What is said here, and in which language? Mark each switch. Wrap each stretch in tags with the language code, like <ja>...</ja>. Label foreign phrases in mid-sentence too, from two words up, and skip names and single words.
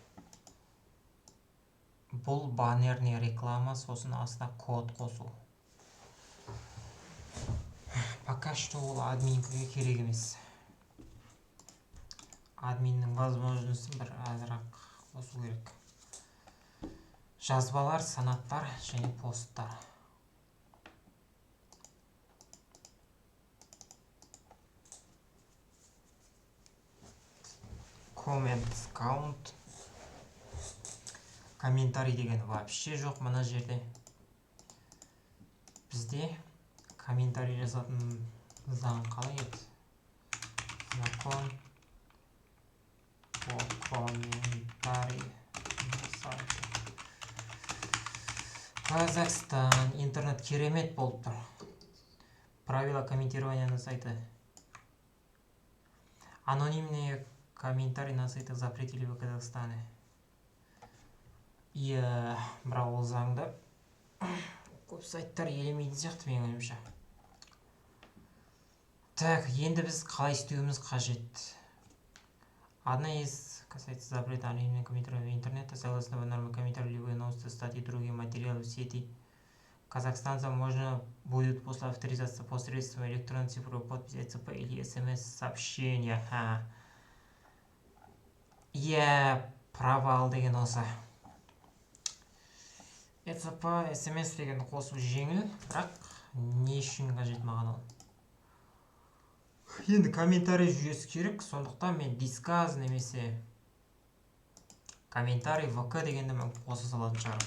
<kk>Бұл</kk> <ru>баннерный реклама,</ru> <kk>сосын астына код қосу.</kk> <ru>Пока что</ru> <kk>ол админге керек емес. Админнің возможностьін бір азырақ қосу керек. Жазбалар, санаттар және посттар.</kk> <en>Comments count.</en> <kk>Комментарий деген вообще жоқ мына жерде. Бізде комментарий жазатын заң қалай еді?</kk> <ru>Закон по комментарий. Казахстан.</ru> <kk>Интернет керемет болып тұр.</kk> <ru>Правила комментирования на сайты. Анонимные комментарии на сайтах запретили в Казахстане.</ru> <kk>Бірақ ол заңды көп сайттар елемейтін сияқты менің ойымша. Так, енді біз қалай істеуіміз қажет.</kk> <ru>Одна из касается запрета анонимных комментариев в интернете, согласно нормам комментариев, любые новости, статьи и другие материалы в сети казахстанцам можно будет после авторизации посредством электронной цифровой подписи ЦП или СМС-сообщения.</ru> <kk>Провал деген осы. ЦП, СМС деген қосу жеңіл, бірақ не үшін қажет маған ол? Енді комментарий жүйесі керек, сондықтан мен дисказ немесе комментарий ВК дегенді мен қоса салатын шығарым.</kk>